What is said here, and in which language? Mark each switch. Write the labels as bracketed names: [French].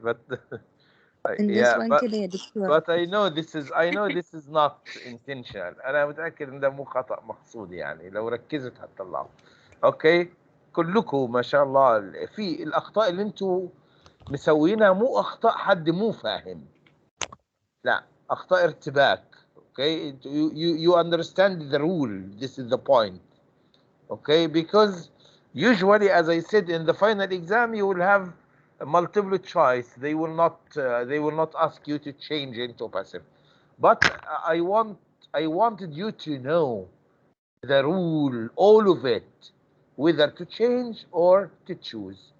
[English] But I know this is not intentional. [Arabic] أنا متأكد إن ده مو خطأ مقصود، يعني لو ركزت هتطلعه. أوكي. كلكم ما شاء الله في الأخطاء اللي أنتوا مسوينها مو أخطاء حد مو فاهم، لا أخطاء ارتباك. [English] Okay, you understand the rule. This is the point. Okay, because usually, as I said, in the final exam you will have a multiple choice. They will not ask you to change into passive. But I wanted you to know the rule, all of it, whether to change or to choose.